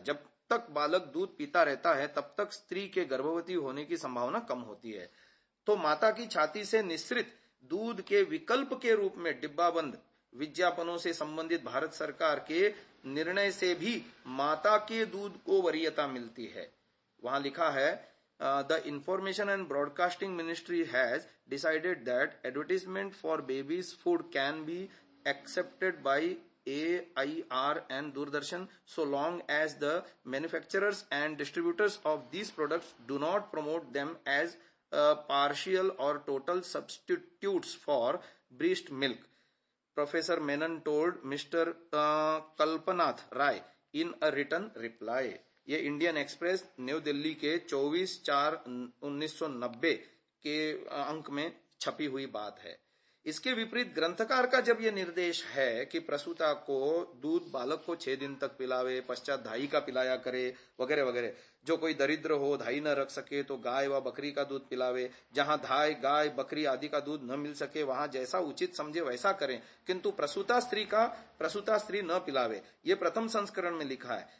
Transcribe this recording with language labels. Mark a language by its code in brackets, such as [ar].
[hi] जब तक बालक दूध पीता रहता है, तब तक स्त्री के गर्भवती होने की संभावना कम होती है। तो माता की छाती से निःसृत दूध के विकल्प के रूप में डिब्बाबंद विज्ञापनों से संबंधित भारत सरकार के निर्णय से भी माता के दूध को वरीयता मिलती है। वहां लिखा है, [en] the information and broadcasting ministry has decided that advertisement for babies food can be accepted by AIR and Doordarshan so long as the manufacturers and distributors of these products do not promote them as partial or total substitutes for breast milk. Professor Menon told Mr. Kalpanath Rai in a written reply. [hi] ये Indian express new Delhi के 24/4/1990 के अंक में छपी हुई बात है। इसके विपरीत ग्रंथकार का जब ये निर्देश है कि प्रसूता को दूध बालक को 6 दिन तक पिलावे, पश्चात धाई का पिलाया करे वगैरह वगैरह, जो कोई दरिद्र हो, धाई न रख सके तो गाय व बकरी का दूध पिलावे, जहां धाय, गाय, बकरी आदि का दूध न मिल सके वहां जैसा उचित समझे वैसा करें, किंतु प्रसूता स्त्री न पिलावे, ये प्रथम संस्करण में लिखा है।